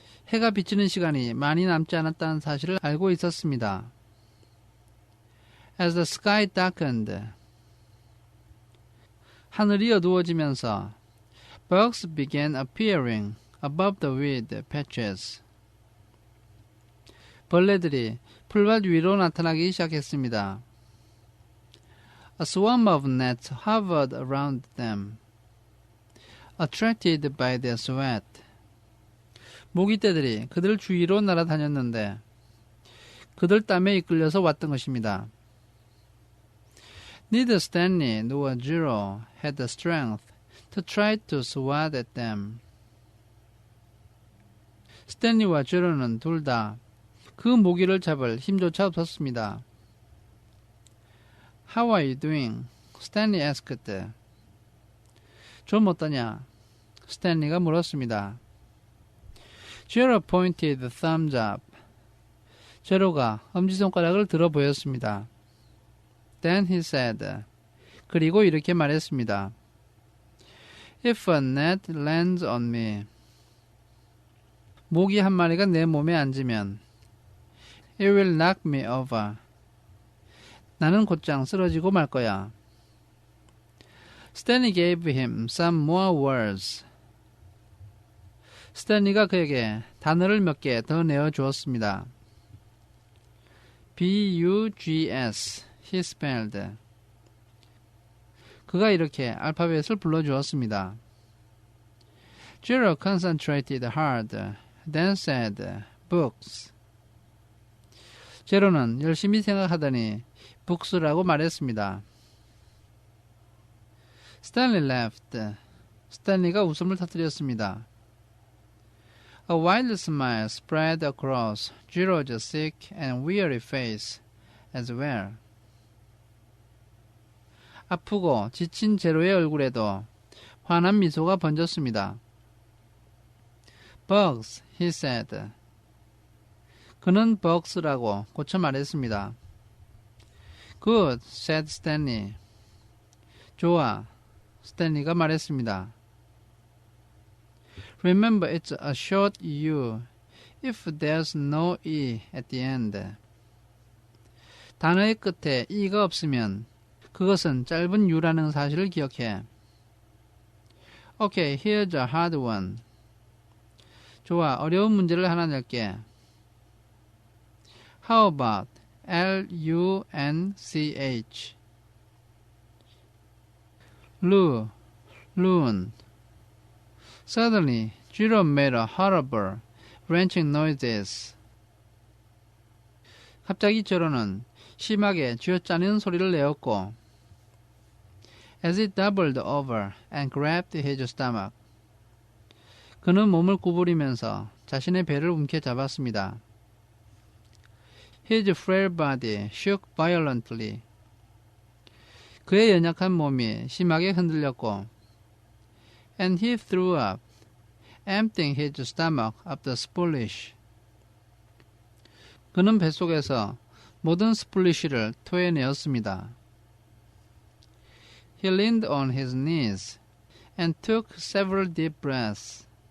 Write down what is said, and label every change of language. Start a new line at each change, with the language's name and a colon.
Korean: 해가 비치는 시간이 많이 남지 않았다는 사실을 알고 있었습니다.
English: As the sky darkened,
Korean: 하늘이 어두워지면서
English: bugs began appearing above the weed patches.
Korean: 벌레들이 풀밭 위로 나타나기 시작했습니다.
English: A swarm of gnats hovered around them, attracted by their sweat.
Korean: 모기떼들이 그들 주위로 날아다녔는데 그들 땀에 이끌려서 왔던 것입니다.
English: Neither Stanley nor Giro had the strength to try to swat at them.
Korean: 스탠리와 지로는 둘 다 그 모기를 잡을 힘조차 없었습니다.
English: How are you doing? Stanley asked.
Korean: 좀 어떠냐? 스탠리가 물었습니다.
English: Giro pointed the thumbs up.
Korean: 제로가 엄지손가락을 들어 보였습니다.
English: Then he said.
Korean: 그리고 이렇게 말했습니다.
English: If a gnat lands on me.
Korean: 모기 한 마리가 내 몸에 앉으면
English: It will knock me over.
Korean: 나는 곧장 쓰러지고 말 거야.
English: Stanley gave him some more words.
Korean: 스탠리가 그에게 단어를 몇 개 더 내어 주었습니다.
English: B-U-G-S, he spelled.
Korean: 그가 이렇게 알파벳을 불러주었습니다.
English: Giro concentrated hard, then said, books.
Korean: 제로는 열심히 생각하더니 books라고 말했습니다.
English: Stanley laughed.
Korean: 스탠리가 웃음을 터뜨렸습니다.
English: A wild smile spread across Giro's sick and weary face as well.
Korean: 아프고 지친 제로의 얼굴에도 환한 미소가 번졌습니다.
English: Bugs, he said.
Korean: 그는 bugs라고 고쳐 말했습니다.
English: Good, said Stanley.
Korean: 좋아, 스탠리가 말했습니다.
English: Remember, it's a short U if there's no E at the end.
Korean: 단어의 끝에 E가 없으면 그것은 짧은 U라는 사실을 기억해.
English: Okay, here's a hard one.
Korean: 좋아, 어려운 문제를 하나 낼게.
English: How about L-U-N-C-H? Loon. Suddenly, Giro made a horrible, wrenching noises.
Korean: 갑자기 제로는 심하게 쥐어짜는 소리를 내었고,
English: as he doubled over and grabbed his stomach.
Korean: 그는 몸을 구부리면서 자신의 배를 움켜잡았습니다.
English: His frail body shook violently.
Korean: 그의 연약한 몸이 심하게 흔들렸고,
English: and he threw up, emptying his stomach of the spolish.
Korean: 그는 뱃속에서 모든 스플리쉬를 토해내었습니다.
English: He leaned on his knees and took several deep breaths.